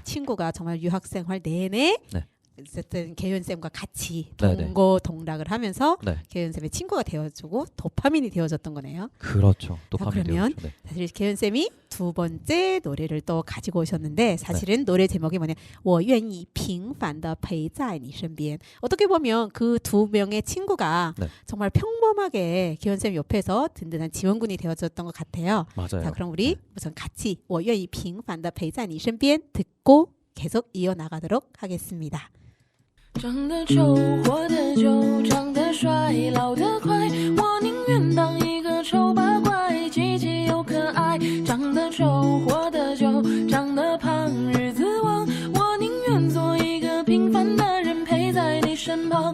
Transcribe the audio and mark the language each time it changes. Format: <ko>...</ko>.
<ko>친구가 정말 유학 생활 내내 네. 어쨌든 개연 쌤과 같이 네네. 동거동락을 하면서 네, 개연 쌤의 친구가 되어주고 도파민이 되어졌던 거네요. 그렇죠. 도파민 그러면 되었죠. 네. 사실 개연 쌤이 두 번째 노래를 또 가지고 오셨는데 사실은 노래 제목이 뭐냐?</ko> <zh>我愿意平凡地陪在你身边.</zh> <ko>어떻게 보면 그 두 명의 친구가 네. 정말 평범하게 개연 쌤 옆에서 든든한 지원군이 되어줬던 것 같아요. 맞아요. 자, 그럼 우리 우선 같이 我愿意平凡地陪在你身边 듣고 계속 이어나가도록 하겠습니다.</ko> <zh>长得丑，活得久，长得帅，老得快。我宁愿当一个丑八怪，积极又可爱。长得丑，活得久，长得胖，日子旺。我宁愿做一个平凡的人，陪在你身旁。</zh>